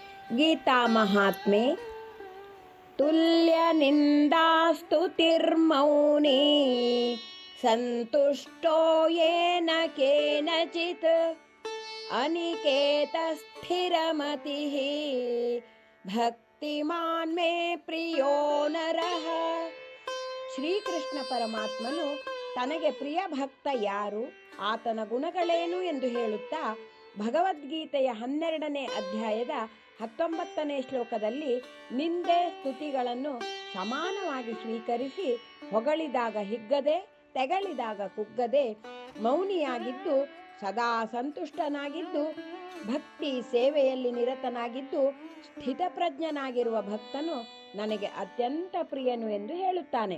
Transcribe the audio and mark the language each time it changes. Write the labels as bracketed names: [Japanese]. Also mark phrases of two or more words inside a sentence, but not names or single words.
[Sanskrit] ಗೀತಾ ಮಹಾತ್ಮೆ ತುಲ್ಯ ನಿಂದಾಸ್ತುತಿರ್ಮೌನಿ ಸಂತುಷ್ಟೋ ಯೇನ ಕೇನಚಿತ್ ಅನಿಕೇತ ಸ್ಥಿರಮತಿಃ ಭಕ್ತಿಮಾನ್ ಮೇ ಪ್ರಿಯೋ ನರಃ. [Kannada] ಶ್ರೀಕೃಷ್ಣ ಪರಮಾತ್ಮನು ತನಗೆ ಪ್ರಿಯ ಭಕ್ತ ಯಾರು, ಆತನ ಗುಣಗಳೇನು ಎಂದು ಹೇಳುತ್ತಾ ಭಗವದ್ಗೀತೆಯ 12ನೇ ಅಧ್ಯಾಯದ 19ನೇ ಶ್ಲೋಕದಲ್ಲಿ ನಿಂದೆ ಸ್ತುತಿಗಳನ್ನು ಸಮಾನವಾಗಿ ಸ್ವೀಕರಿಸಿ ಹೊಗಳಿದಾಗ ಹಿಗ್ಗದೆ, ತೆಗಳಿದಾಗ ಕುಗ್ಗದೆ, ಮೌನಿಯಾಗಿದ್ದು ಸದಾ ಸಂತುಷ್ಟನಾಗಿದ್ದು, ಭಕ್ತಿ ಸೇವೆಯಲ್ಲಿ ನಿರತನಾಗಿದ್ದು ಸ್ಥಿತಪ್ರಜ್ಞನಾಗಿರುವ ಭಕ್ತನು ನನಗೆ ಅತ್ಯಂತ ಪ್ರಿಯನು ಎಂದು ಹೇಳುತ್ತಾನೆ.